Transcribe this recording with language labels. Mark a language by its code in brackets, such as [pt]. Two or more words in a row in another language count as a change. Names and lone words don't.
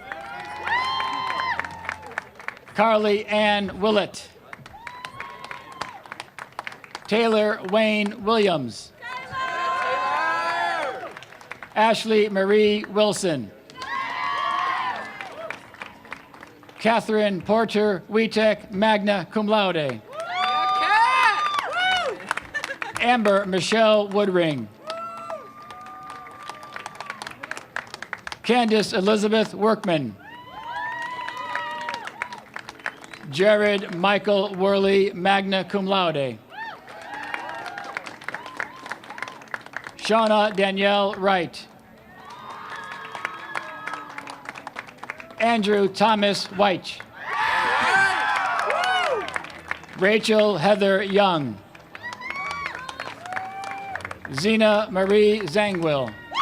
[en] Carly Ann Willett. Taylor Wayne Williams. Ashley Marie Wilson. Catherine Porter Wietek, [la] magna cum laude. [en] Amber Michelle Woodring. Candace Elizabeth Workman. Jared Michael Worley, [la] magna cum laude. [en] Shauna Danielle Wright. Andrew Thomas White. Rachel Heather Young. Zena Marie Zangwill.